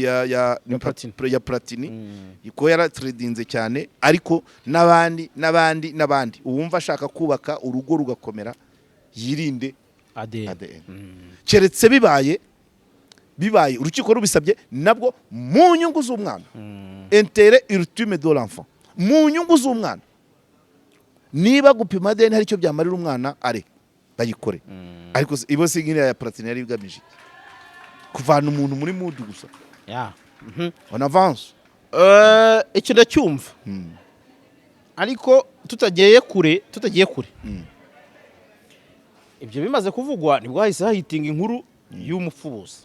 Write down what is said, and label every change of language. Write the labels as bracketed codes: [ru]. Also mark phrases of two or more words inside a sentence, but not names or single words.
[rw] ya Platini iko yaratredinze cyane ariko n'abandi uwumva ashaka kubaka urugo rugakomera yirinde ADN keretse bibaye urukiko rubisabye nabwo mu nyungu z'umwana [fr] intérêt ultime de l'enfant [rw] mu nyungu z'umwana niba gupima ADN hari icyo byamarira umwana bayikore ariko ibo singira ya Platini yari bigamije kuvana umuntu muri mood gusa [fr] on avance [rw] icyo ndacyumva ariko tutagiye kure ibyo bimaze kuvugwa nibwo hahise hahitinga inkuru y'umupfubuzi